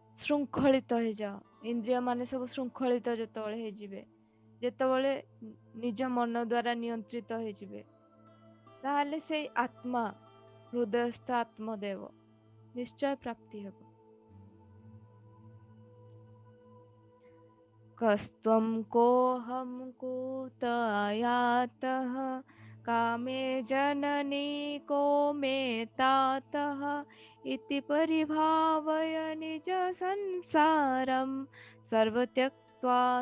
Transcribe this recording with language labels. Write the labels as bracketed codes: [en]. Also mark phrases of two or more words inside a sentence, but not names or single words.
[or] ଶୃଙ୍ଖଳିତ ହେଇଯାଅ। ଇନ୍ଦ୍ରିୟ ମାନେ ସବୁ ଶୃଙ୍ଖଳିତ ଯେତେବେଳେ ହେଇଯିବେ, ଯେତେବେଳେ ନିଜ ମନ ଦ୍ୱାରା ନିୟନ୍ତ୍ରିତ ହେଇଯିବେ, ତାହେଲେ ସେଇ ଆତ୍ମା, ହୃଦୟସ୍ଥ ଆତ୍ମଦେବ ନିଶ୍ଚୟ ପ୍ରାପ୍ତି ହେବ। [sa] कस्त्वं कोऽहं कुत आयातः कामे जननी को मे तातः इति परिभावय निज संसारं सर्वत्यक्त्वा